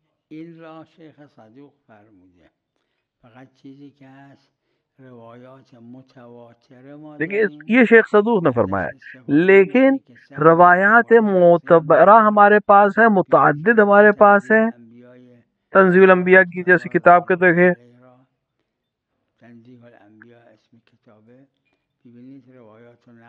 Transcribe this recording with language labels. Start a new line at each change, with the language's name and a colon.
Persian: این را شیخ صدوق فرموده، فقط چیزی که هست روایات متواتره ما
Urdu: دیکھیے
Persian: داریم،
Urdu: یہ شیخ صدوق نے فرمایا لیکن روایات معتبرہ ہمارے پاس ہے، متعدد ہمارے پاس ہے، تنزیل الانبیاء کی جیسی کتاب کے دیکھیں،
Persian: تنزیل الانبیاء اسم کتابه، ببینید روایات